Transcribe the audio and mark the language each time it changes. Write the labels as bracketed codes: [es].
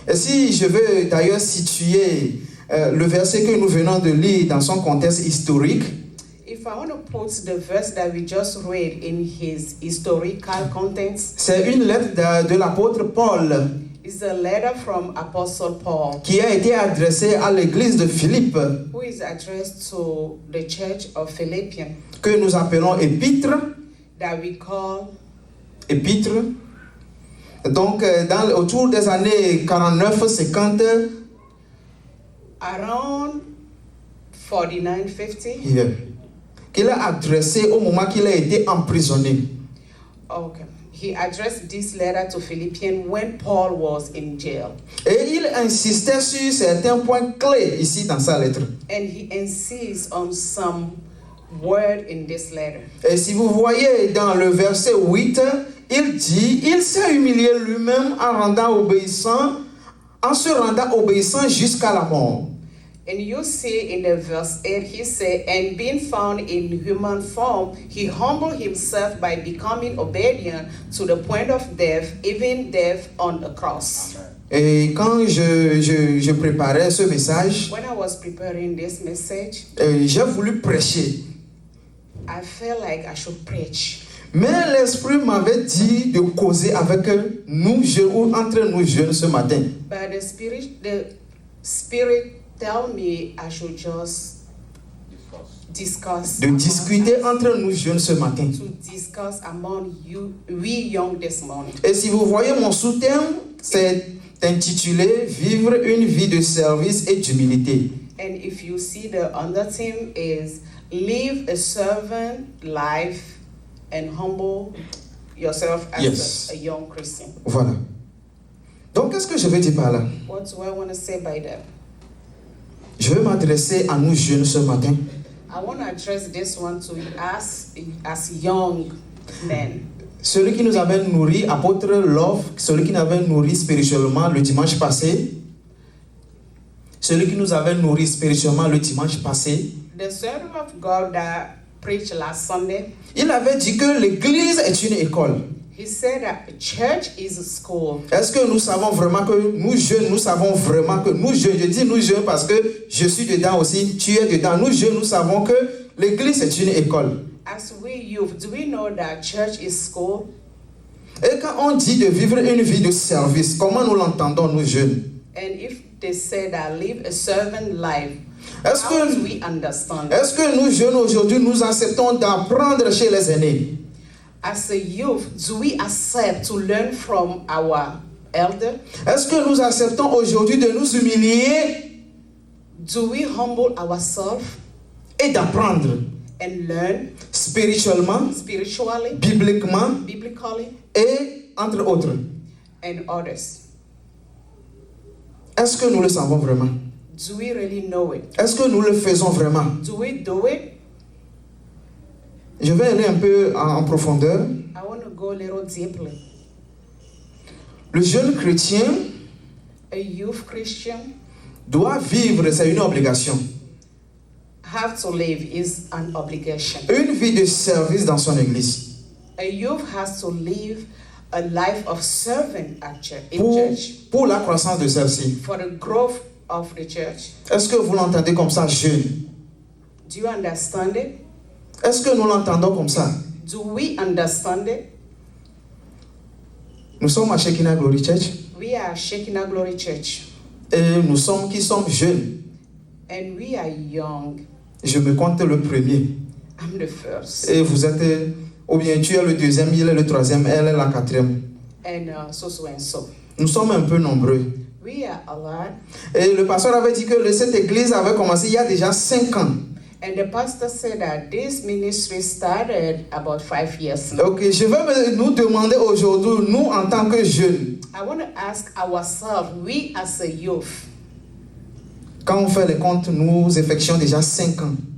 [fr] Et si je veux d'ailleurs situer le verset que nous venons de lire dans son contexte historique, [en] If I want to put the verse that we just read in his historical context, [fr] c'est une lettre de l'apôtre Paul [en] it's a letter from Apostle Paul [fr] qui a été adressée à l'église de Philippe, [en] who is addressed to the church of Philippians [fr] que nous appelons épître. [en] that we call [fr] Épître. Donc, autour des années 49-50, [en] around 4950. [fr] qu'il a adressé au moment qu'il a été emprisonné. [en] Okay. he addressed this letter to Philippians when Paul was in jail. [fr] Et il insistait sur certains points clés ici dans sa lettre. [en] And he insists on some word in this letter. [fr] Et si vous voyez dans le verset 8, il dit, il s'est humilié lui-même en se rendant obéissant jusqu'à la mort. [en] And you see in the verse 8, he said, and being found in human form, he humbled himself by becoming obedient to the point of death, even death on the cross. [fr] Et quand je préparais ce message, [en] When I was preparing this message, [fr] j'ai voulu prêcher. [en] I felt like I should preach. [fr] Mais l'Esprit m'avait dit de causer avec nous jeunes ou entre nous jeunes ce matin. [en] But the spirit tell me I should just discuss. [fr] De discuter entre nous jeunes ce matin. [en] To discuss among you, we young this morning. [fr] Et si vous voyez mon sous-thème, c'est intitulé Vivre une vie de service et d'humilité. [en] And if you see the undertheme is live a servant life and humble yourself as Yes. a young Christian. [fr] Voilà. Donc, qu'est-ce que je veux dire par là? [en] What do I want to say by that? [fr] Je vais m'adresser à nous jeunes ce matin. [en] I want to address this one to us as young men. [fr] Celui qui nous avait nourris, apôtre Love, celui qui nous avait nourris spirituellement le dimanche passé. Celui qui nous avait nourris spirituellement le dimanche passé. [en] The servant of God that preached last Sunday, [fr] Il avait dit que l'église est une école. [en] he said that church is a school. [fr] Est-ce que nous savons vraiment que nous jeunes, nous savons vraiment que nous jeunes, je dis nous jeunes parce que je suis dedans aussi, tu es dedans, nous jeunes, nous savons que l'église est une école. [en] As we youth, do we know that church is school? [fr] Et quand on dit de vivre une vie de service, comment nous l'entendons nous jeunes? [en] And if they say that live a servant life, [fr] Est-ce [en] how do [fr] que, [en] we understand? [fr] est-ce que nous jeunes aujourd'hui, nous acceptons d'apprendre chez les aînés? [en] As a youth, do we accept to learn from our elder? [fr] Est-ce que nous acceptons aujourd'hui de nous humilier [en] Do we humble ourselves [fr] et d'apprendre [en] and learn [fr] spirituellement, [en] spiritually, [fr] bibliquement [en] biblically, [fr] et entre autres? [en] and others? [fr] Est-ce que nous le savons vraiment? [en] Do we really know it? [fr] Est-ce que nous le faisons vraiment? [en] Do we do it? [fr] Je vais aller un peu en profondeur. [en] I want to go a little deeply. [fr] Le jeune chrétien [en] A youth Christian [fr] doit vivre, c'est une obligation, [en] have to live is an obligation. [fr] une vie de service dans son église [en] A youth has to live a life of serving at church, in church [fr] pour la croissance de celle-ci. [en] for the growth of the church. [fr] Est-ce que vous l'entendez comme ça, jeune? [en] Do you understand it? [fr] Est-ce que nous l'entendons comme ça? [en] Do we understand it? [fr] Nous sommes à Shekinah Glory Church [en] We are Shekinah Glory Church [fr] et nous sommes qui sommes jeunes. [en] and we are young. [fr] Je me compte le premier. [en] I'm the first. [fr] Et vous êtes, ou bien tu es le deuxième, il est le troisième, elle est la quatrième. [en] And so and so. [fr] Nous sommes un peu nombreux. [en] We are a lot. [fr] Et le pasteur avait dit que cette église avait commencé il y a déjà 5 ans. [en] And the pastor said that this ministry started about 5 years now. [fr] Ok, je vais nous demander aujourd'hui, nous en tant que jeunes, [en] I want to ask ourselves, we as a youth, [fr] quand on fait les comptes, nous effectuons déjà 5 ans.